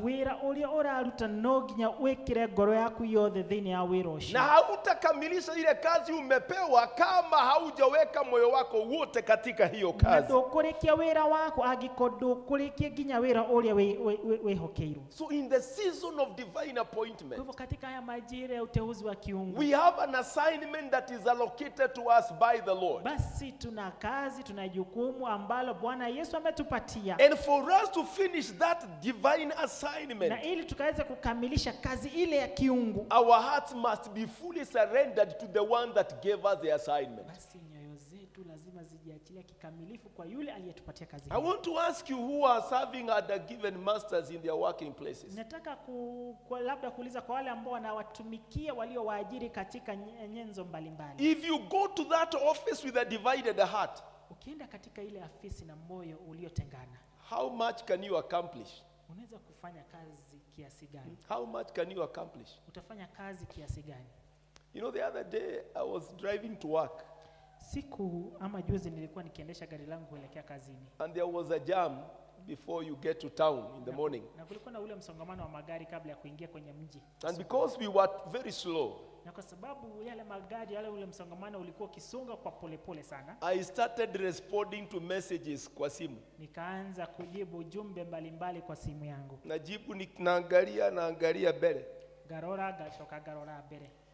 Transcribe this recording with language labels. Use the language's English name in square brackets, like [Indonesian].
[Kikuyu] Wĩra ũrĩa ũraruta no nginya wĩkĩre ngoro yaku yothe thĩinĩ ya wĩra ũcio. [Swahili] Na hautakamilisha ile kazi umepewa kama haujaweka moyo wako wote katika hiyo Na kazi. [Kikuyu] ndũkũrĩkia wĩra wako angĩkorwo ndũkũrĩkia nginya wĩra ũrĩa wĩhokeirwo. [English] So in the season of divine [Swahili] Kwa [English] appointment, [Swahili] hivyo katika haya majira ya uteuzi wa kiungu, [English] we have an assignment that is allocated to us by the Lord. [Swahili] basi tuna kazi, tuna jukumu ambalo Bwana Yesu ametupatia. [English] And for us to finish that divine assignment, [Swahili] Na ili tukaweze kukamilisha kazi ile ya kiungu, [English] our hearts must be fully surrendered to the one that gave us the assignment. [Swahili] basi nyoyo zetu lazima zijiachilie kikamilifu kwa yule aliyetupatia kazi [English] I [Swahili] hii. [English] want to ask you who are serving at the given masters in their working places. [Swahili] Nataka labda kuuliza kwa wale ambao wanawatumikia waliowaajiri katika nyenzo mbalimbali. [English] If you go to that office with a divided heart, [Swahili] Ukienda katika ile afisi na moyo uliotengana, [English] how much can you accomplish? [Swahili] unaweza kufanya kazi kiasi gani? [English] How much can you accomplish? [Swahili] Utafanya kazi kiasi gani? [English] You know, the other day I was driving to work [Swahili] Siku ama juzi nilikuwa nikiendesha gari langu kuelekea kazini. [English] and there was a jam before you get to town in the morning. [Swahili] Na kulikuwa na ule msongamano wa magari kabla ya kuingia kwenye mji. [English] And because we were very slow, [Swahili] Na kwa sababu yale magari ule msongamano ulikuwa ukisonga kwa polepole sana, [English] I started responding to messages [Swahili] kwa simu. nikaanza kujibu jumbe mbalimbali kwa simu yangu. Najibu naangalia mbele. [Kikuyu] Garora gashoka garora mbele.